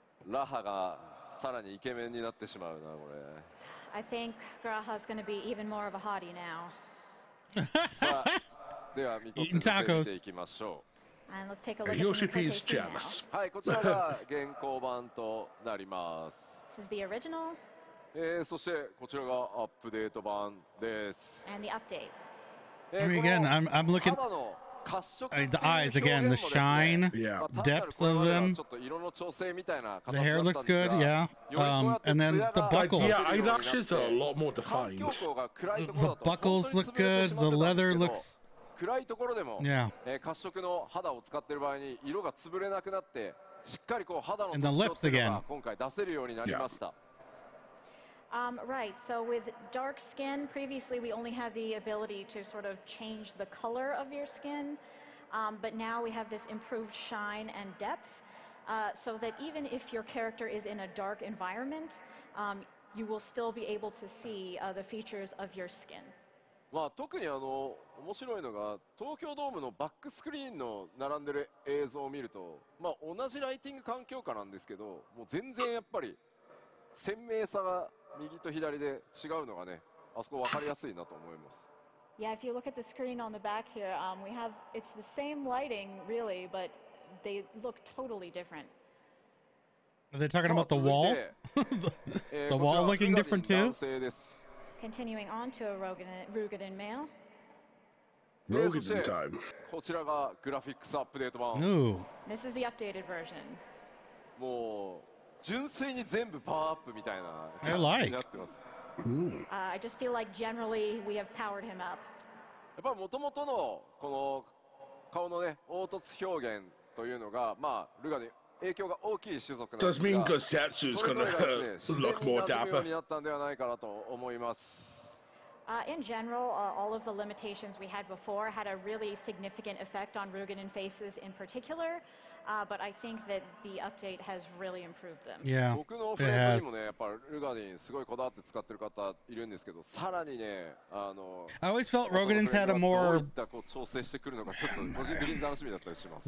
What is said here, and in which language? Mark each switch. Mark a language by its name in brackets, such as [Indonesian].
[Japanese] ラハがさらにイケメンになってしまうなこれ。 [English] I think Graha's going to be even more of a hottie now. [Japanese] さあ、では見ていきましょう。 [English] And let's take a look at the Yoshipi's jealous. [Japanese] はい、こちらが現行版となります。 [English] This is the original. [Japanese] そしてこちらがアップデート版です。 [English] And the update. Again, I'm looking. The eyes again, the shine, depth of them. The hair looks good, yeah. And then the buckles. Yeah, eyelashes are a lot more defined. The buckles look good. The leather looks. [Japanese] 暗いところでも [English] Yeah. [Japanese] 褐色の肌を使っている場合に色が潰れなくなってしっかりこう肌の [English] And the lips again. [Japanese] 今回出せるようになりました。 [English] Right, so with dark skin, previously we only had the ability to sort of change the color of your skin, but now we have this improved shine and depth, so that even if your character is in a dark environment, you will still be able to see the features of your skin. [Japanese] まあ特に面白いのが東京ドームのバックスクリーンの並んでる映像を見ると、まあ同じライティング環境下なんですけど、もう全然やっぱり鮮明さが右と左で違うのがね、あそこ分かりやすいなと思います。 [English] Yeah, if you look at the screen on the back here, we have it's the same lighting really, but they look totally different. Are they talking about the wall? The wall looking different too? Continuing on to a Rugadin male. Rugadin time. [Japanese] こちらがグラフィックスアップデート版。 [English] This is the updated version. [Japanese] もう純粋に全部パワーアップみたいな感じになってます。 [English] I just feel like generally we have powered him up. [Japanese] やっぱり元々のこの顔のね凹凸表現というのがまあルガに影響が大きい種族なんですが、 [English] Does mean Gosetsu's gonna look more dapper? [Japanese] になったんではないかなと思います。 [English] In general, all of the limitations we had before had a really significant effect on Rugadin faces in particular. but I think that the update has really improved them. Yeah, [Japanese] 僕のフ [English] it [Japanese] レンド [English] has. [Japanese] にもね、やっぱルガディンすごいこだわって使ってる方いるんですけど、さらにね、 [English] I always felt Rogadins had a more [Japanese] どういったこう調整してくるのかちょっと個人的に楽しみだったりします。